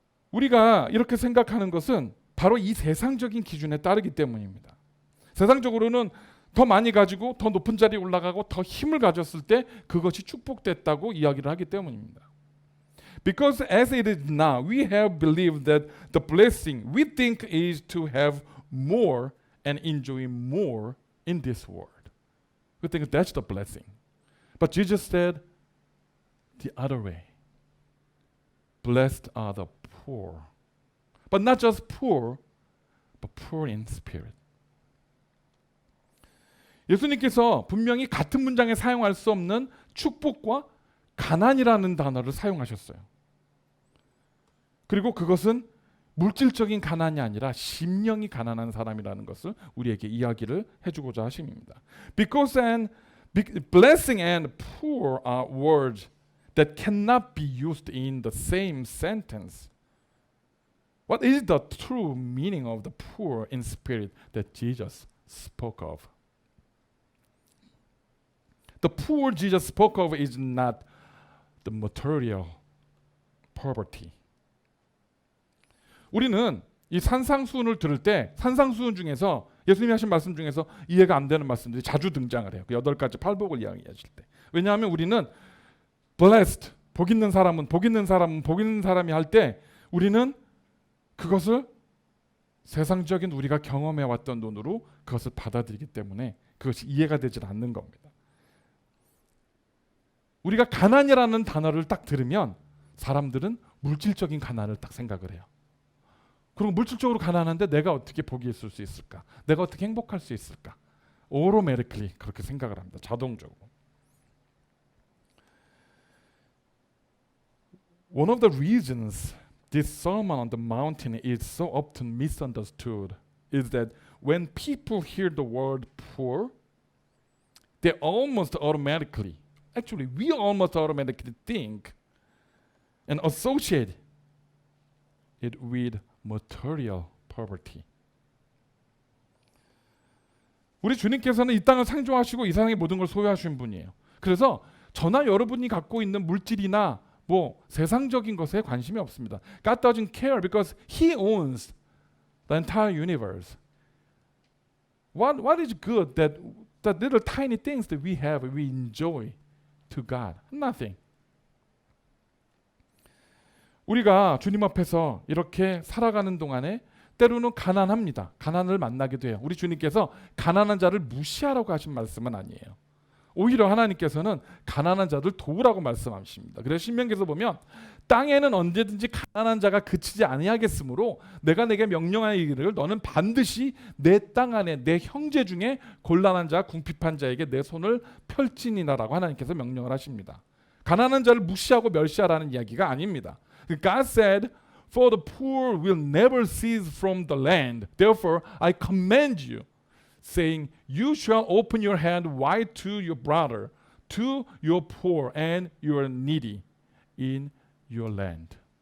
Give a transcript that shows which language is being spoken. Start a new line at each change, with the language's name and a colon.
Korean: 우리가 이렇게 생각하는 것은 바로 이 세상적인 기준에 따르기 때문입니다. 세상적으로는 더 많이 가지고 더 높은 자리에 올라가고 더 힘을 가졌을 때 그것이 축복됐다고 이야기를 하기 때문입니다.
English: Because as it is now, we have believed that the blessing we think is to have more and enjoy more in this world. We think that's the blessing. But Jesus said the other way. Blessed are the poor. But not just poor, but poor in spirit.
Korean: 예수님께서 분명히 같은 문장에 사용할 수 없는 축복과 가난이라는 단어를 사용하셨어요. 그리고 그것은 물질적인 가난이 아니라 심령이 가난한 사람이라는 것을 우리에게 이야기를 해주고자 하십니다.
English: Because blessing and poor are words that cannot be used in the same sentence. What is the true meaning of the poor in spirit that Jesus spoke of? The poor Jesus spoke of is not the material poverty.
Korean: 우리는 이 산상수훈을 들을 때 산상수훈 중에서 예수님이 하신 말씀 중에서 이해가 안 되는 말씀들이 자주 등장을 해요. 그 8가지 팔복을 이야기하실 때. 왜냐하면 우리는 blessed, 복 있는 사람은 복 있는 사람은 복 있는 사람이 할 때 우리는 그것을 세상적인 우리가 경험해 왔던 눈으로 그것을 받아들이기 때문에 그것이 이해가 되질 않는 겁니다. 우리가 가난이라는 단어를 딱 들으면 사람들은 물질적인 가난을 딱 생각을 해요. 그리고 물질적으로 가난한데 내가 어떻게 복이 있을 수 있을까? 내가 어떻게 행복할 수 있을까?
English: automatically
Korean: 그렇게 생각을 합니다. 자동적으로.
English: One of the reasons this Sermon on the Mountain is so often misunderstood is that when people hear the word poor, they almost automatically, actually we almost automatically think and associate it with material poverty.
Korean: 우리 주님께서는 이 땅을 창조하시고 이 세상의 모든 걸 소유하신 분이에요. 그래서 저나 여러분이 갖고 있는 물질이나 뭐 세상적인 것에 관심이 없습니다.
English: God doesn't care because He owns the entire universe. What is good that little tiny things that we have, we enjoy to God? Nothing.
Korean: 우리가 주님 앞에서 이렇게 살아가는 동안에 때로는 가난합니다. 가난을 만나기도 해요. 우리 주님께서 가난한 자를 무시하라고 하신 말씀은 아니에요. 오히려 하나님께서는 가난한 자들 도우라고 말씀하십니다. 그래서 신명기에서 보면 땅에는 언제든지 가난한 자가 그치지 아니하겠으므로 내가 내게 명령하여 이르기를 너는 반드시 내 땅 안에 내 형제 중에 곤란한 자 궁핍한 자에게 내 손을 펼지니라라고 하나님께서 명령을 하십니다. 가난한 자를 무시하고 멸시하라는 이야기가 아닙니다.
English: God said, "For the poor will never cease from the land. Therefore, I command you, saying, you shall open your hand wide to your brother, to your poor and your needy in your land."